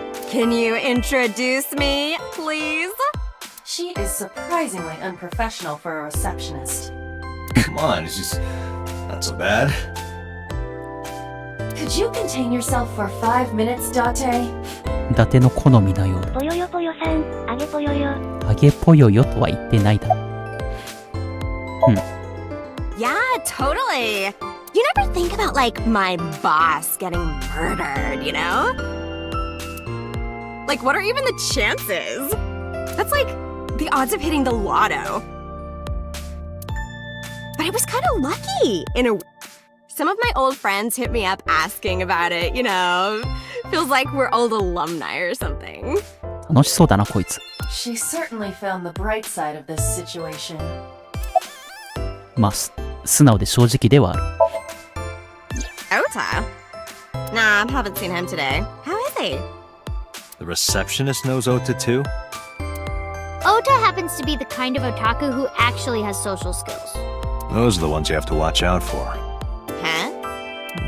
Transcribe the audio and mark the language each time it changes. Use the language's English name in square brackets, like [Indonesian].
[English] Can you introduce me, please? She is surprisingly unprofessional for a receptionist. Come on, it's just not so bad. Could you contain yourself for 5 minutes, Date? [Japanese] 伊達の好みなようだ。ぽよよぽよさん、あげぽよよ。あげぽよよとは言ってないだろ。 [English] Yeah, totally. You never think about, like, my boss getting murdered, you know? Like, what are even the chances? That's like the odds of hitting the lotto. But I was kind of lucky in a... Some of my old friends hit me up asking about it, you know? Feels like we're old alumni or something. [Japanese] 楽しそうだな、こいつ。 [English] She certainly found the bright side of this situation. [Japanese] まあ、素直で正直ではある。 [English] Ota? Nah, haven't seen him today. How is he? The receptionist knows Ota too? Ota happens to be the kind of otaku who actually has social skills. Those are the ones you have to watch out for. Huh?